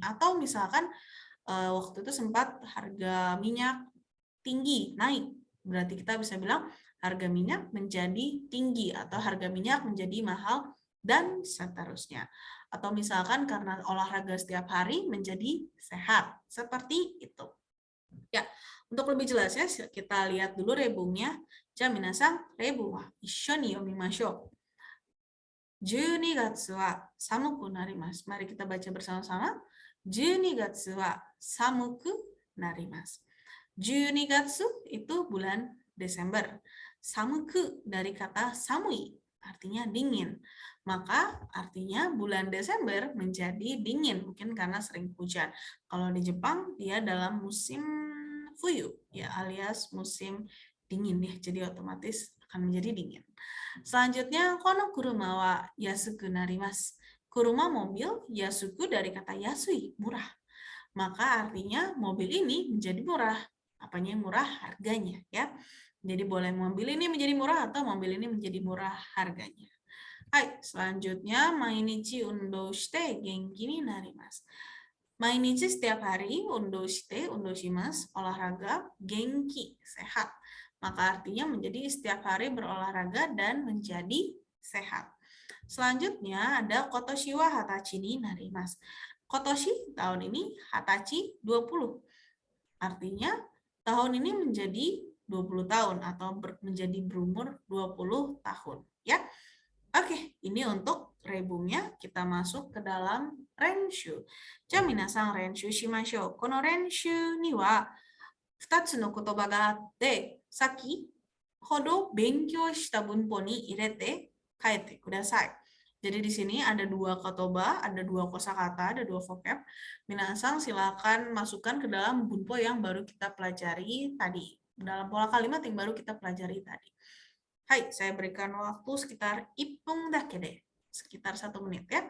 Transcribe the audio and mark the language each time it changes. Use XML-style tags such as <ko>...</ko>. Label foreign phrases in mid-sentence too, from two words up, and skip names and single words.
<id>Atau misalkan waktu itu sempat harga minyak tinggi naik, berarti kita bisa bilang harga minyak menjadi tinggi atau harga minyak menjadi mahal dan seterusnya. Atau misalkan karena olahraga setiap hari menjadi sehat, seperti itu. Ya, untuk lebih jelasnya kita lihat dulu rebungnya.</id> <ja>じゃ皆さん、例文は一緒に読みましょう. 12月は寒くなります。</ja> <id>Mari kita baca bersama-sama.</id> <ja>12 月は寒くなります。12月</ja> <id>itu bulan Desember. Samuku dari kata samui, artinya dingin. Maka artinya bulan Desember menjadi dingin, mungkin karena sering hujan. Kalau di Jepang dia dalam musim fuyu, ya alias musim dingin ya, jadi otomatis akan menjadi dingin. Selanjutnya,</id> <ja>この車は安くなります.</ja> <id>Kuruma mobil, yasuku dari kata yasui, murah. Maka artinya mobil ini menjadi murah. Apanya yang murah? Harganya ya. Jadi boleh mobil ini menjadi murah atau mobil ini menjadi murah harganya.</id> <ja>Hai, selanjutnya 毎日運動して元気になります.</ja> <id>Mainichi setiap hari,</id> <ja>運動して、運動します,</ja> <id>olahraga, genki, sehat. Maka artinya menjadi setiap hari berolahraga dan menjadi sehat. Selanjutnya ada</id> <ja>今年は二十歳になります.</ja> <id>Kotoshi tahun ini, hatachi 20. Artinya tahun ini menjadi 20 tahun atau menjadi berumur 20 tahun ya. Oke, ini untuk rebungnya. Kita masuk ke dalam renshu.</id> <ja>じゃ皆さん練習しましょう. この練習には 2つの言葉があって、先ほど勉強した文法に入れて書いてください。</ja> <id>Jadi di sini ada dua kotoba, ada dua kosakata, ada dua vocab. Minasang silakan masukkan ke dalam bunpo yang baru kita pelajari tadi. Dalam pola kalimat yang baru kita pelajari tadi. Hai, saya berikan waktu sekitar</id> <ja>一分だけ</ja> <id>deh. Sekitar 1 menit ya.</id>